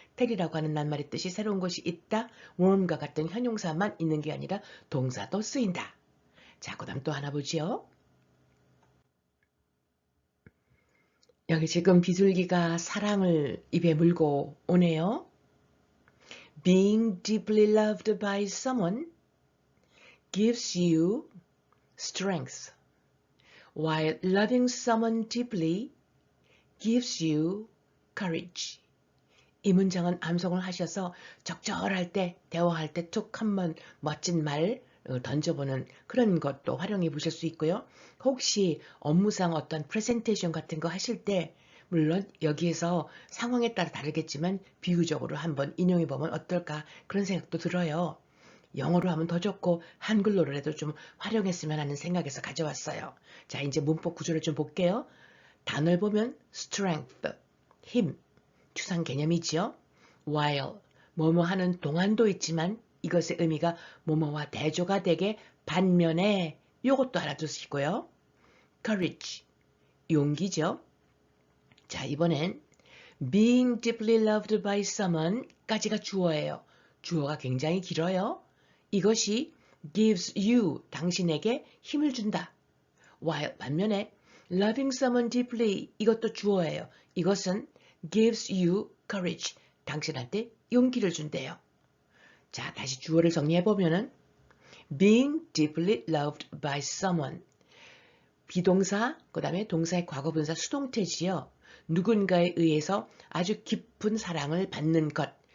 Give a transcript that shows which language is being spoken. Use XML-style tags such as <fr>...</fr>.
<ko>tell이라고 하는 낱말의 뜻이 새로운 것이 있다. warm과 같은 형용사만 있는 게 아니라 동사도 쓰인다. 자, 그 다음 또 하나 보지요. 여기 지금 비둘기가 사랑을 입에 물고 오네요.</ko> <en>Being deeply loved by someone gives you strength, while loving someone deeply gives you courage.</en> <ko>이 문장은 암송을 하셔서 적절할 때, 대화할 때 툭 한번 멋진 말 던져보는 그런 것도 활용해 보실 수 있고요. 혹시 업무상 어떤 프레젠테이션 같은 거 하실 때 물론 여기에서 상황에 따라 다르겠지만 비유적으로 한번 인용해 보면 어떨까 그런 생각도 들어요. 영어로 하면 더 좋고 한글로라도 좀 활용했으면 하는 생각에서 가져왔어요. 자, 이제 문법 구조를 좀 볼게요. 단어를 보면 strength, 힘, 추상 개념이지요. while, 뭐뭐 하는 동안도 있지만 이것의 의미가 뭐뭐와 대조가 되게 반면에 요것도 알아두시고요. courage, 용기죠. 자, 이번엔</ko> <en>being deeply loved by someone</en> <ko>까지가 주어예요. 주어가 굉장히 길어요. 이것이</ko> <en>gives you,</en> <ko>당신에게 힘을 준다. while 반면에</ko> <en>loving someone deeply</en> <ko>이것도 주어예요. 이것은</ko> <en>gives you courage,</en> <ko>당신한테 용기를 준대요. 자, 다시 주어를 정리해보면은</ko> <en>being deeply loved by someone</en> <ko>비동사, 그 다음에 동사의 과거분사 수동태지요. 누군가에 의해서 아주 깊은 사랑을 받는 것.</ko>